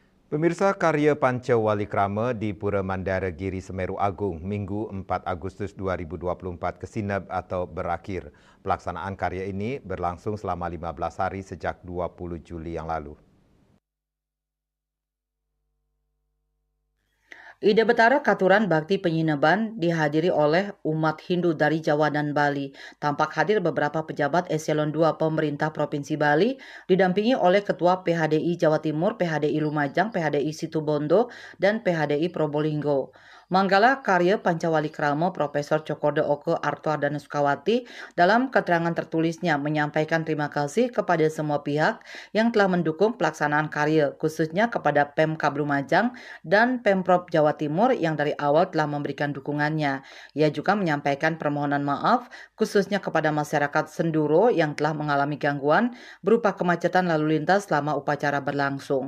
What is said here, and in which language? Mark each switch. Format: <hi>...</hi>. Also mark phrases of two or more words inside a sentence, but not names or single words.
<id>Pemirsa, karya Pancawalikrama di Pura Mandara Giri Semeru Agung Minggu 4 Agustus 2024 kesinab atau berakhir. Pelaksanaan karya ini berlangsung selama 15 hari sejak 20 Juli yang lalu. Ida Betara Katuran Bakti Penyineban dihadiri oleh umat Hindu dari Jawa dan Bali. Tampak hadir beberapa pejabat eselon 2 pemerintah Provinsi Bali, didampingi oleh Ketua PHDI Jawa Timur, PHDI Lumajang, PHDI Situbondo, dan PHDI Probolinggo. Manggala karya Pancawalikrama Profesor Cokorda Oke Artoardana Sukawati dalam keterangan tertulisnya menyampaikan terima kasih kepada semua pihak yang telah mendukung pelaksanaan karya, khususnya kepada Pemkab Lumajang dan Pemprov Jawa Timur yang dari awal telah memberikan dukungannya. Ia juga menyampaikan permohonan maaf khususnya kepada masyarakat Senduro yang telah mengalami gangguan berupa kemacetan lalu lintas selama upacara berlangsung.</id>